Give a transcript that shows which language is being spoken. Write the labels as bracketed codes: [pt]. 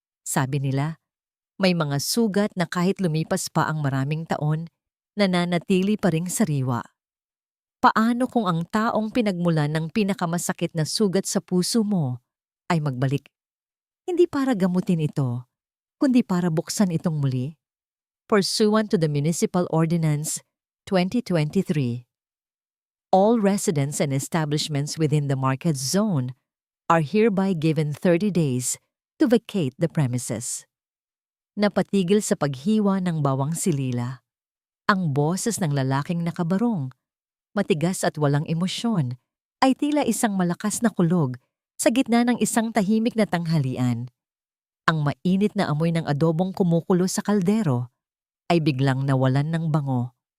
[tl] Sabi nila, may mga sugat na kahit lumipas pa ang maraming taon, nananatili pa ring sariwa. Paano kung ang taong pinagmulan ng pinakamasakit na sugat sa puso mo ay magbalik? Hindi para gamutin ito, kundi para buksan itong muli. [en] Pursuant to the Municipal Ordinance 2023, all residents and establishments within the market zone are hereby given 30 days to vacate the premises. [tl] Napatigil sa paghiwa ng bawang silila. Ang boses ng lalaking nakabarong, matigas at walang emosyon, ay tila isang malakas na kulog sa gitna ng isang tahimik na tanghalian. Ang mainit na amoy ng adobong kumukulo sa kaldero ay biglang nawalan ng bango.